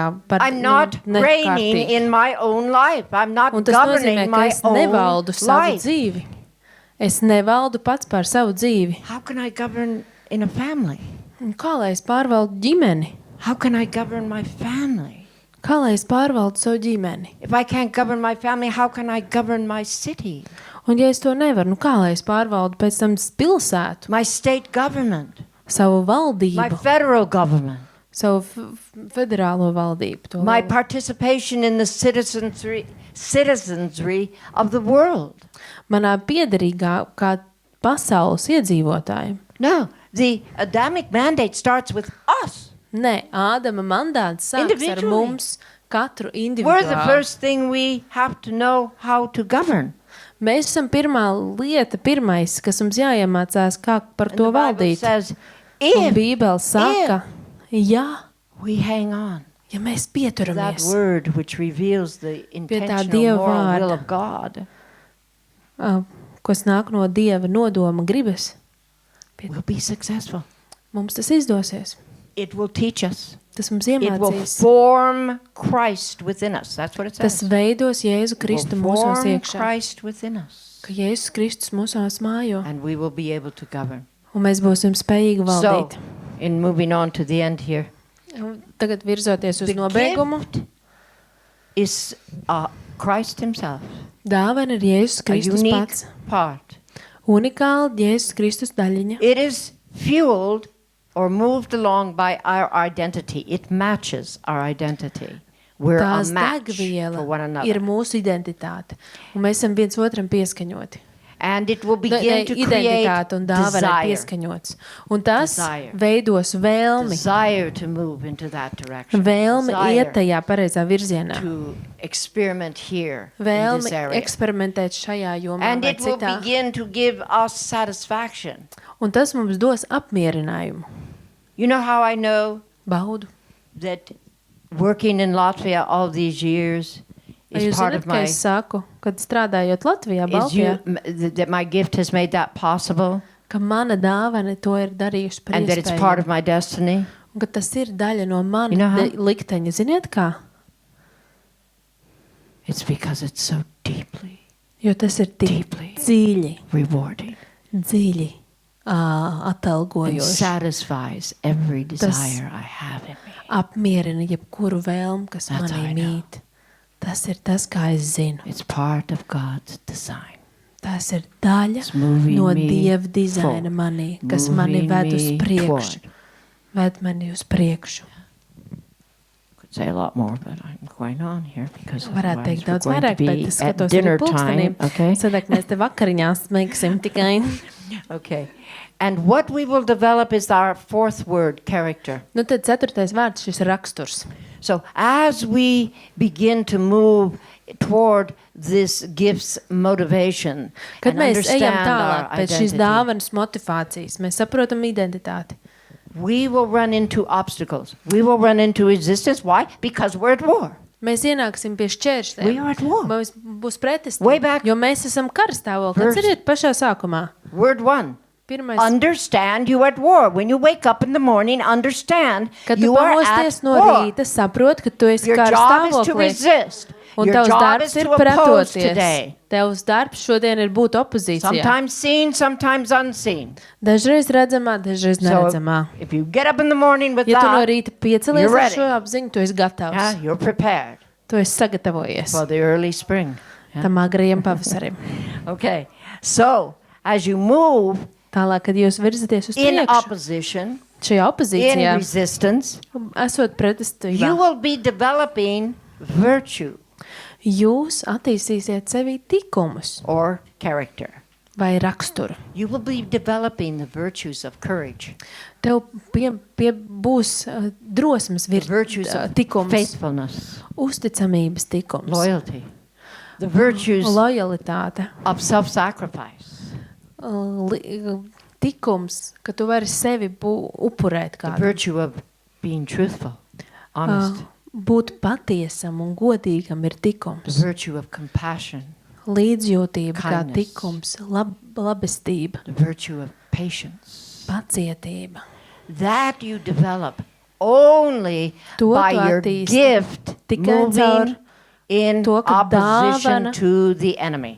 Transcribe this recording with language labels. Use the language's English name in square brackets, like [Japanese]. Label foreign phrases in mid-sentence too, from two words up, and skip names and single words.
[English] I'm not reigning in my own life. I'm not [Latvian] Un tas nozīmē, [English] governing [Latvian] ka [English] my [Latvian] es [English] own [Latvian] nevaldu savu [English] life. [Latvian] dzīvi. Es nevaldu pats pār savu dzīvi. [English] How can I govern in a family? [Latvian] Un kā lai es pārvaldu ģimeni? [English] How can I govern my family? [Latvian] Kā lai es pārvaldu savu ģimeni? [English] If I can't govern my family, how can I govern my city? [Latvian] Un ja es to nevaru, kā lai es pārvaldu pēc tam pilsētu, [English] My state government? [Latvian] savu [English] My [Latvian] valdību, [English] federal government? [Latvian] savu federālo valdību? To [English] My [Latvian] valdu? [English] participation in the citizenry of the world? [Latvian] Manā piederīgā kā pasaules iedzīvotājiem. [English] No, the Adamic mandate starts with us. [Latvian] Nē, Ādama mandāts sāks ar [English] Individually. [Latvian] mums katru [English] We're the [Latvian] individuāli. [English] first thing we have to know how to govern. [Latvian] Mēs esam pirmā lieta, pirmais, kas mums jāiemācās, kā par [English] And to the Bible [Latvian] valdīt. [English] says, [Latvian] Un [English] if [Latvian] Bībele saka, ja [English] we hang on [Latvian] mēs [English] to that [Latvian] pieturamies, [English] word which reveals the intentional [Latvian] Dieva [English] moral will [Latvian] vārda. [English] of God, [Latvian] kas nāk no Dieva nodoma gribas, [English] we'll be successful. [Latvian] mums tas izdosies. [English] It will teach us. [Latvian] Tas mums [English] It will [Latvian] iemācīs. [English] form Christ within us. That's what it [Latvian] Tas [English] says. [Latvian] veidos Jēzu [English] It [Latvian] Kristu [English] will [Latvian] mūsos [English] form [Latvian] iekšā. [English] Christ within us. [Latvian] Ka Jēzus Kristus mūsos mājo. [English] And we will be able to govern. [Latvian] Un mēs būsim spējīgi [English] So, [Latvian] valdīt. [English] in moving on to the end here, [Latvian] Un Tagad virzoties uz [English] the [Latvian] nobeigumu. [English] gift is Christ himself. [Latvian] Dāvana ir Jēzus [English] A [Latvian] Kristus [English] unique [Latvian] pats. [English] part. [Latvian] Unikāla Jēzus Kristus daļiņa. [English] It is fueled or moved along by our identity. It matches our identity. We're [Latvian] Tās [English] a match for [Latvian] degviela [English] one another. [Latvian] ir mūsu identitāte. Un mēs esam viens otram pieskaņoti. [English] And it will begin to create [Latvian] Identitāte un dāvana ir [English] desire. [Latvian] pieskaņots. Un tas [English] Desire. [Latvian] veidos vēlmi. [English] Desire to move into that direction. [Latvian] Vēlmi iet [English] Desire [Latvian] tajā pareizā virzienā. [English] to experiment here in [Latvian] Vēlmi [English] this area. [Latvian] eksperimentēt šajā jomā [English] And [Latvian] vai [English] it will [Latvian] citā. [English] begin to give us satisfaction. [Latvian] Un tas mums dos apmierinājumu. [English] You know how I know [Latvian] Baudu. [English] that working in Latvia all these years [Latvian] Vai [English] is [Latvian] jūs [English] part [Latvian] zināt, [English] of [Latvian] ka [English] my [Latvian] es saku, kad strādājot Latvijā, [English] is [Latvian] Baltijā, [English] that my gift has made that possible [Latvian] ka mana dāvana to ir darījusi par [English] and that it's part [Latvian] iespējamu. [English] of my destiny? [Latvian] Un ka tas ir daļa no mana [English] You know how? [Latvian] likteņa. Ziniet kā? [English] It's because it's so deeply [Latvian] Jo tas ir tik [English] Deeply. [Latvian] dziļi, [English] rewarding [Latvian] dziļi [English] and [Latvian] atalgojoši. [English] satisfies every desire I have in me. [Latvian] Apmierina jebkuru vēlmu, kas [English] That's how I [Latvian] manī [English] know. [Latvian] mīt. Tas ir tas, kā es zinu. [English] It's part of God's design. [Latvian] Tas ir daļa [English] It's moving [Latvian] no [English] me [Latvian] Dieva dizaina [English] forward. [Latvian] manī, kas mani [English] Moving [Latvian] ved uz [English] me [Latvian] priekšu. [English] toward. [Latvian] Ved mani uz priekšu. [English] Could say a lot more, but I'm going on here because [Latvian] Varētu [English] otherwise [Latvian] teikt [English] we're [Latvian] daudz [English] going to [Latvian] vairāk, bet [English] be [Latvian] es [English] at [Latvian] skatos [English] dinner [Latvian] arī pulkstenī. [English] time. Okay. [Latvian] Sadāk mēs te vakariņās smēksim tikai. [English] Okay. And what we will develop is our fourth word, character. [Latvian] Nu tad ceturtais vārds, šis raksturs. [English] So as we begin to move toward this gift's motivation [Latvian] Kad [English] and [Latvian] mēs ejam [English] understand [Latvian] tālāk [English] our [Latvian] pēc šīs [English] identity, [Latvian] dāvanas motivācijas, mēs saprotam identitāti. [English] we will run into obstacles. We will run into resistance. Why? Because we're at war. [Latvian] Mēs ienāksim pie šķēršļiem. [English] We are at war. [Latvian] Mums būs [English] Way [Latvian] pretestība, [English] back. [Latvian] jo mēs esam karstāvoklī. [English] Verse- [Latvian] Atceriet pašā sākumā. [English] Word one. [Latvian] Pirmais, [English] Understand you at war. When you wake up in the morning, understand [Latvian] kad tu [English] you are [Latvian] pamosties [English] at [Latvian] no [English] war. [Latvian] rīta, saprot, ka tu esi [English] Your job is to [Latvian] karstāvoklī. [English] resist. [Latvian] Un [English] Your [Latvian] tavs [English] job [Latvian] darbs [English] is [Latvian] ir [English] to oppose [Latvian] pretoties. [English] today. [Latvian] Tavs darbs šodien ir būt opozīcijā. [English] Sometimes seen, sometimes unseen. [Latvian] Dažreiz redzamā, dažreiz [English] So [Latvian] neredzamā. [English] if you get up in the morning with [Latvian] Ja tu no [English] that, [Latvian] rīta piecelies [English] you're [Latvian] ar [English] ready. [Latvian] šo apziņu, tu esi gatavs. [English] yeah, you're prepared [Latvian] Tu esi sagatavojies [English] for the early spring. Yeah. [Latvian] tam agrajam pavasarim. [English] Okay. So as you move [Latvian] Tālāk, kad jūs virzaties uz [English] in [Latvian] priekšu, [English] opposition, [Latvian] šajā [English] in [Latvian] opozīcijā, [English] resistance, [Latvian] esot [English] you [Latvian] pretestībā, [English] will be developing virtue [Latvian] jūs attīstīsiet sevī tikumus [English] or character. [Latvian] vai raksturu. [English] You will be developing the virtues of courage, [Latvian] Tev būs drosmes [English] the virtues of [Latvian] tikums, [English] faithfulness, [Latvian] uzticamības tikums, [English] loyalty, the virtues [Latvian] lojalitāte, [English] of self-sacrifice, [Latvian] tikums, ka tu vari sevi upurēt [English] the [Latvian] kādam, [English] virtue of being truthful, honest. [Latvian] Būt patiesam un godīgam ir [English] The [Latvian] tikums. [English] virtue of compassion. [Latvian] Līdzjūtība kā [English] Kindness. [Latvian] tikums, labestība, [English] The virtue of patience. [Latvian] pacietība. [English] That you develop only [Latvian] To [English] by [Latvian] tu [English] your [Latvian] attīsti [English] gift [Latvian] tikai [English] moving [Latvian] caur [English] in [Latvian] to, ka [English] opposition [Latvian] dāvana [English] to the enemy.